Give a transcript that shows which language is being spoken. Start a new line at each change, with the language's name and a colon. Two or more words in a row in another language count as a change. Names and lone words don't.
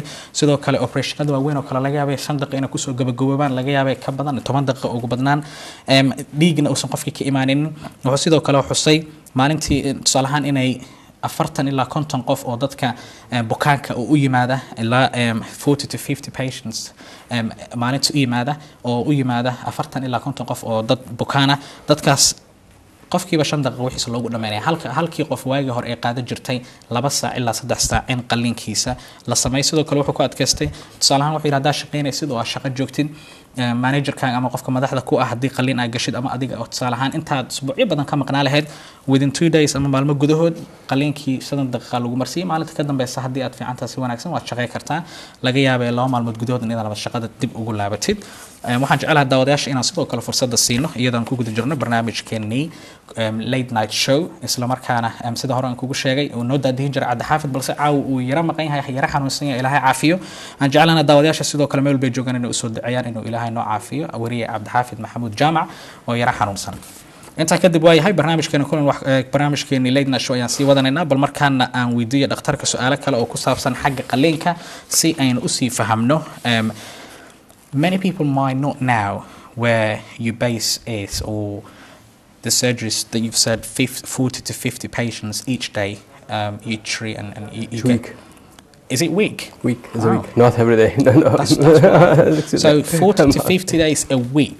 Somali: Sidoo kale operationada waaweyn oo kale laga yaabo 5 daqiiqo inay kusoo gabagaboobaan, laga yaabo ka badan 10 daqiiqo ugu badnaan, dhiigna uusan qofkii ka imaanin. Wuxuu sidoo kale xusay maalintii tusaale ahaan inay 40 ilaa 50 qof oo dadka bukaanka u yimaada ilaa
English: 40 to 50 patients
Somali: maalintii u yimaada 40 ilaa 50 qof oo dad bukaana, dadkaas qofkiiba 5 daqiiqo wixiisa loogu dhameeyo halkii qof waagi hore ay qaadan jirtay 2 saac ilaa 3 saac in qaliinkiisa la sameeyo. Sidoo kale wuxuu ku adkaystay tusaale ahaan wuxuu yiraahdaa shaqeynaysid oo shaqo joogtid managerkaaga ama qofka madaxda ku ah haddii qaliin ay gashid ama adiga oo tusaale ahaan intaad usbuucyo badan ka maqnaa lahayd
English: within 2 days
Somali: ama maalmo gudahood qaliinkii 7 daqiiqo lagu marsiiyay, maalinta ka dambeysa haddii aad fiicantahay si wanaagsan waad shaqeyn kartaa, laga yaabay 2 maalmood gudahood inaad shaqada dib ugu laabatid. waxaan jecelahay daawadayaasha inaan sidoo kale fursada siino iyadoo aan ku guda jirno barnaamijkeenii
English: late night show,
Somali: isla markaana sida hore aan kugu sheegay oo noo daadihin jiray Cabdi Xaafid, balse caaw uu yara maqan yahay, yara xanuunsan yahay, Ilaahay caafiyo. aan jecelahay daawadayaasha sidoo kale meel bay joogaan inay u soo duceeyaan inuu Ilaahay noo caafiyo wariye Cabdi Xaafid Maxamuud Jaamac oo yara xanuunsan. intaa kadib waa yahay barnaamijkeeni
English: late night show
Somali: ayaan sii wadanaynaa, bal markaana aan weydiiyo dhakhtarka su'aalo kale oo ku saabsan xagga qaliinka si aynu u sii fahamno.
English: Many people might not know where your base is or the surgeries that you've said 40 to 50 patients each day, each treat and you week. Is it week? Week is a week, not every day. No. That's so 40 to 50 days a week.